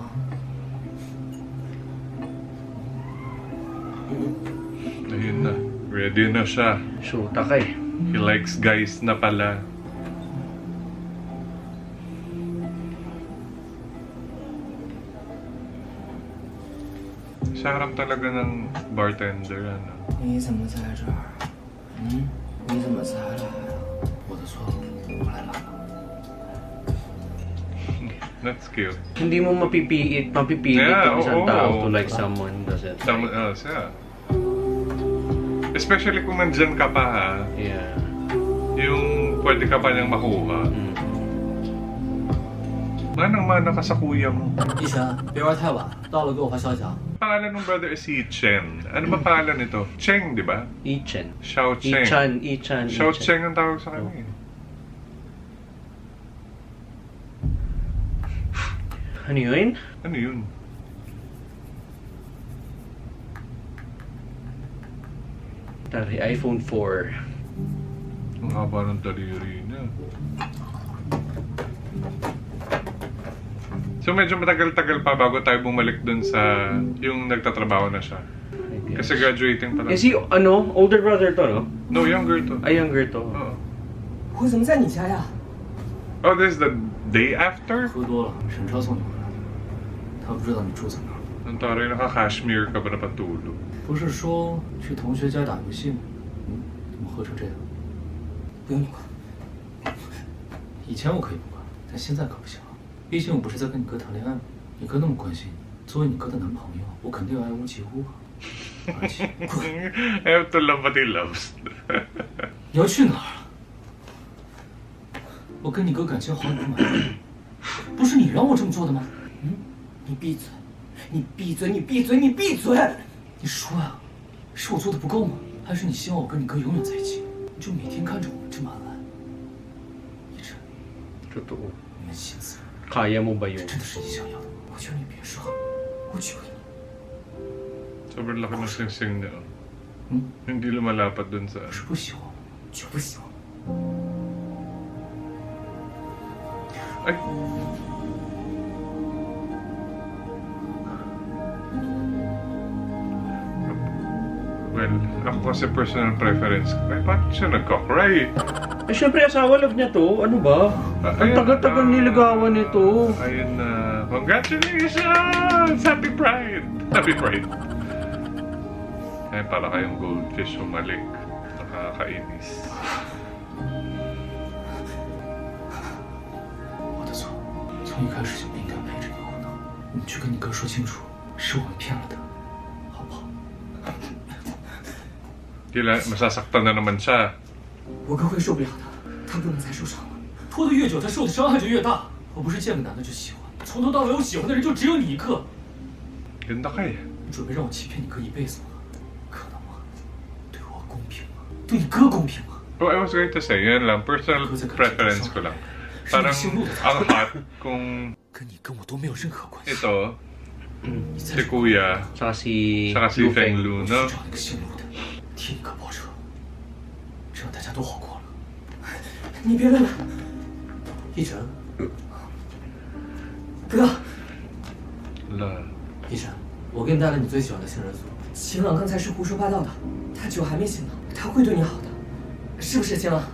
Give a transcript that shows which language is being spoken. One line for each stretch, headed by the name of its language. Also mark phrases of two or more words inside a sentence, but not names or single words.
Filipino: Ayun na, ready na siya. Shoota ka eh.
English: He likes guys
Filipino: na pala. Sa harap talaga ng bartender, ano?
Chinese: 你怎么在这儿？嗯，你怎么才来啊？我的错，我来晚了。
English: That's cute.
Filipino: Hindi mo mapipilit
English: Yeah,
Filipino: ang isang oo.
English: tao to like someone does it. Someone else, yeah.
Filipino: Especially kung nandyan ka pa, ha?
English: Yeah.
Filipino: Yung pwede ka pa niyang makuha. Manang-mana ka sa kuya mo.
Chinese: 一晨，别玩太晚，到了给我发消息啊。
Filipino: Pangalan ng brother is si Chen. Ano ba pangalan nito? Cheng, di ba? Ichen. Xiao Cheng. Ichan. Xiao Cheng ang tawag sa kanya. eh. Ano yun? Ano yun? Tari, iPhone 4. Ang haba ng daliri niya. So medyo matagal-tagal pa bago tayo bumalik dun sa yung nagtatrabaho na siya.
English: I guess.
Filipino: Kasi graduating pa lang.
English: Is he, older brother to, no? No, younger to.
Filipino: Ay, younger to. Oo.
Chinese: 我怎么在你家呀？
English: Oh, this is the day after?
Chinese: 喝多了，沈超送你回来，他不知道你住在哪儿。
Filipino: Ang taray, naka-cashmere ka ba na patulog?
Chinese: 不是说去同学家打游戏吗？怎么喝成这样？不用你管。以前我可以不管，但现在可不行了。毕竟我不是在跟你哥谈恋爱吗？你哥那么关心你，作为你哥的男朋友，我肯定要爱屋及乌啊。而且，
English: I have to love what he loves.
Chinese: 你要去哪儿啊？我跟你哥感情好，你不满意？不是你让我这么做的吗？你闭嘴！你闭嘴！你闭嘴！你闭嘴！你说呀，是我做的不够吗？还是你希望我跟你哥永远在一起？你就每天看着我们这么安安？一晨，
Filipino: Totoo.
Chinese: 你们心思
Filipino: Kaya mo ba yun?
Chinese: 真的是你想要的吗？我求你别说，我求你。
Filipino: Sobrang laki ng sing-sing niya. Hmm? Hindi lumalapad dun sa...
Chinese: 不是不喜欢我，就不喜欢。
Filipino: Ay! Well, ako kasi
English: personal preference.
Filipino: Ay, bakit siya nagka-cry? Eh, syempre, asawa love niya to. Ano ba? Ang tagal-tagal niligawan nito. Ayun na.
English: Congratulations! Happy Pride! Happy Pride!
Filipino: Ay, para kayong goldfish umalik. Nakakainis.
Chinese: 我的错，从一开始就不应该陪着你胡闹。你去跟你哥说清楚，是我们骗了他，好不好？
Filipino: Masasaktan na naman siya.
Chinese: 我哥会受不了的，他不能再受伤了。拖得越久，他受的伤害就越大。我不是见个男的就喜欢，从头到尾我喜欢的人就只有你一个。
Filipino: Ganda ka eh.
Chinese: 你准备让我欺骗你哥一辈子吗？可能吗？对我公平吗？对你哥公平吗？
English: Oh, I was going to say,
Filipino: yun lang,
English: personal preference
Filipino: ko lang. Parang ang hot kung
Chinese: 跟你跟我都没有任何关系。
Filipino: ito, si Kuya, Saka si saka si Feng Lu,
Chinese: 我去
Filipino: no?
Chinese: 找那个姓陆的，替你哥报仇，这样大家都好过了。你别问了，一晨，哥， La. 一晨，我给你带了你最喜欢的杏仁酥。秦朗刚才是胡说八道的，他酒还没醒呢，他会对你好的，是不是秦朗？